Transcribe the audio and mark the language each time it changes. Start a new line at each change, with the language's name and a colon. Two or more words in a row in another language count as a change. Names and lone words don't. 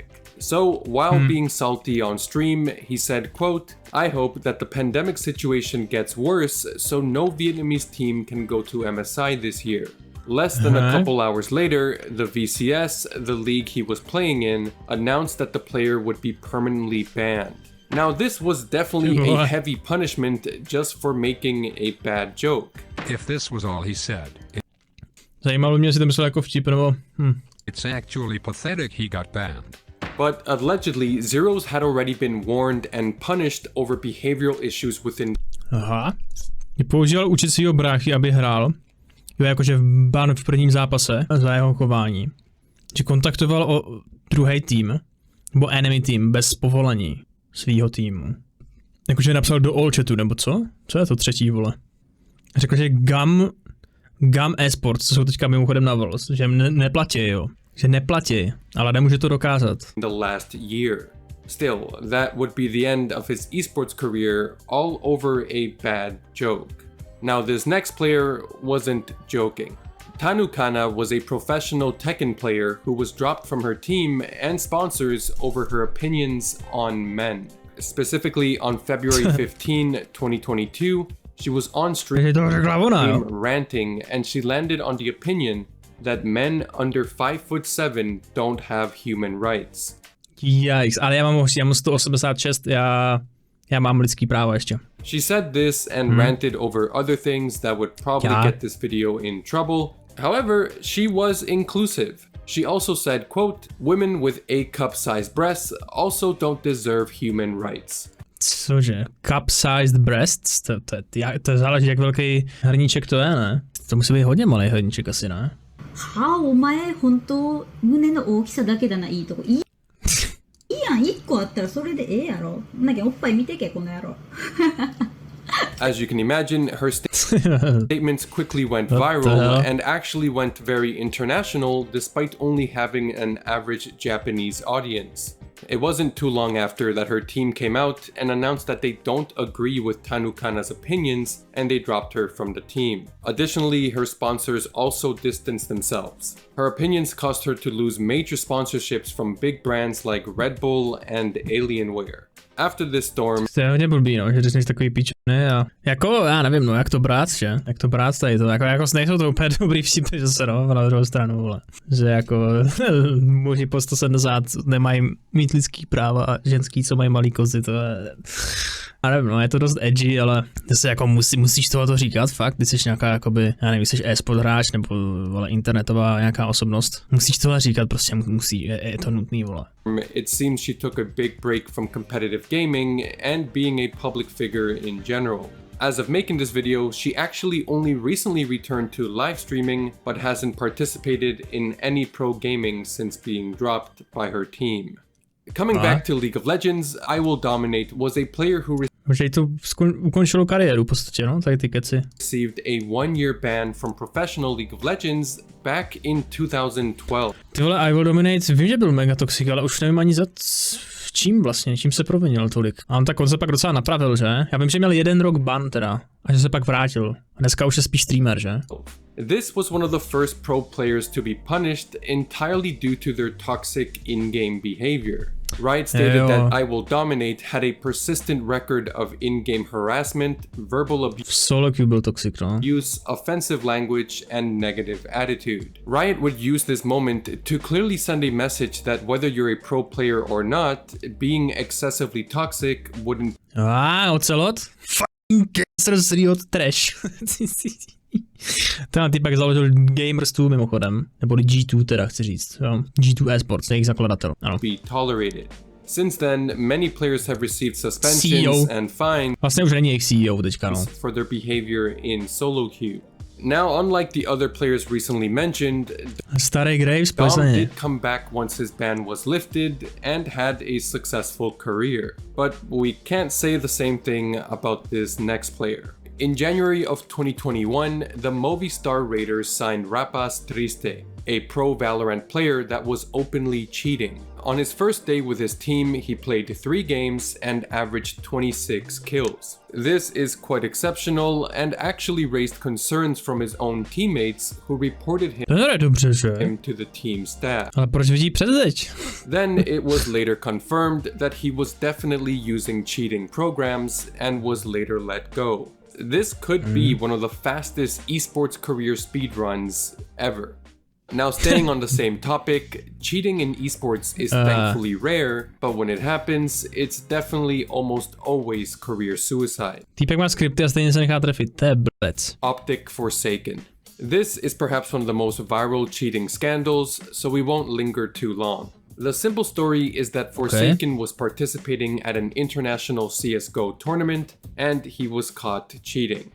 English: So, while being salty on stream, he said, quote, I hope that the pandemic situation gets worse so no Vietnamese team can go to MSI this year. Less than a couple hours later, the VCS, the league he was playing in, announced that the player would be permanently banned. Now this was definitely a heavy punishment just for making a bad joke. If this was all he said,
Czech: Zajímalo mě, jestli to myslel jako vtip, nebo...
English: It's actually pathetic he got banned. But allegedly, Zeros had already been warned and punished over behavioral issues within... Aha.
Czech: Používal učit svýho bráchy, aby hrál. Jo, jakože v Banu v prvním zápase za jeho chování. Že kontaktoval o druhý tým, nebo enemy tým, bez povolení svýho týmu. Jakože napsal do all chatu, nebo co? Co je to třetí, vole? Řekl, že Gam Esports, co jsou teďka mimochodem na vols, že neplatí, jo. Že neplatí, ale nemůže to dokázat.
English: The last year. Still, that would be the end of his esports career all over a bad joke. Now this next player wasn't joking. Tanukana was a professional Tekken player who was dropped from her team and sponsors over her opinions on men. Specifically on February 15, 2022, she was on stream ranting and she landed on the opinion that men under 5'7" don't have human rights. Yikes,
Czech: ale já mám 186, já mám lidský práva ještě.
English: She said this and ranted over other things that would probably get this video in trouble. However, she was inclusive. She also said, quote, women with A-cup-sized breasts also don't deserve human rights.
Czech: Cože?
English: Cup-sized breasts?
Czech: To záleží, jak velký hrníček to je, ne? To musí být hodně malý hrníček asi, ne?
Japanese: お前本当胸の大きさだけだないいとこいいやん1個あったらそれでええやろなんかおっぱい見てけこの野郎
English: As you can imagine, her statements quickly went viral and actually went very international despite only having an average Japanese audience. It wasn't too long after that her team came out and announced that they don't agree with Tanukana's opinions and they dropped her from the team. Additionally, her sponsors also distanced themselves. Her opinions caused her to lose major sponsorships from big brands like Red Bull and Alienware. After this storm...
Czech: To je hodně blbý, no, že ty jsi takový pičony a... Jako, já nevím, no, jak to brát, že? Jak to brát tady to, jako nejsou to úplně dobrý vtipy, že se no, na druhou stranu, vole. Že jako, muži po 170 nemají mít lidský práva a ženský, co mají malý kozy, to je... A nevím, no, je to dost edgy, ale zase jako musíš tohoto říkat, fakt, ty jsi nějaká jakoby, já nevím, jsi Esport hráč nebo vole, internetová nějaká osobnost. Musíš tohle říkat, prostě musí, je to nutný, vole.
English: It seems she took a big break from competitive gaming and being a public figure in general. As of making this video, she actually only recently returned to live streaming, but hasn't participated in any pro gaming since being dropped by her team. Coming back to League of Legends, I Will Dominate was a player who
Czech: Že to ukončilo kariéru v podstatě, no, tady ty keci.
English: Received a 1-year ban from professional League of Legends back in 2012.
Czech: Ty vole, I Will Dominate, vím, že byl mega toxic, ale už nevím ani čím vlastně, čím se provinil tolik. A on tak on se pak docela napravil, že? Já vím, že měl 1 rok ban teda, a že se pak vrátil. A dneska už je spíš streamer, že?
English: This was one of the first pro players to be punished entirely due to their toxic in-game behavior. Riot stated that I Will Dominate had a persistent record of in-game harassment, verbal abuse,
Czech: SoloX byl toxic, no.
English: offensive language, and negative attitude. Riot would use this moment to clearly send a message that whether you're a pro player or not, being excessively toxic wouldn't... Ocelot? Fucking cancer seriod trash.
Czech: Ten typek založil Gamers 2 mimochodem, nebo G2 teda chci říct, jo. G2 Esports, jejich zakladatel, ano.
English: Be tolerated. Since then, many players have received suspensions and fines
Czech: vlastně už není jejich CEO teďka, no.
English: for their behavior in solo queue. Now, unlike the other players recently mentioned,
Czech: Starý Graves,
English: Dom did come back once his ban was lifted and had a successful career. But we can't say the same thing about this next player. In January of 2021, the Movistar Raiders signed Rapas Triste, a pro Valorant player that was openly cheating. On his first day with his team, he played 3 games and averaged 26 kills. This is quite exceptional and actually raised concerns from his own teammates who reported him to the team staff.
Czech: Ale proč vidí předzeď?
English: Then it was later confirmed that he was definitely using cheating programs and was later let go. This could be one of the fastest esports career speedruns ever. Now, staying on the same topic, cheating in esports is thankfully rare, but when it happens, it's definitely almost always career suicide.
Czech: Týpek má skripty a stejně se nechá trefit, to je blbec.
English: Optic Forsaken. This is perhaps one of the most viral cheating scandals, so we won't linger too long. The simple story is that Forsaken was participating at an international CSGO tournament, and he was caught cheating.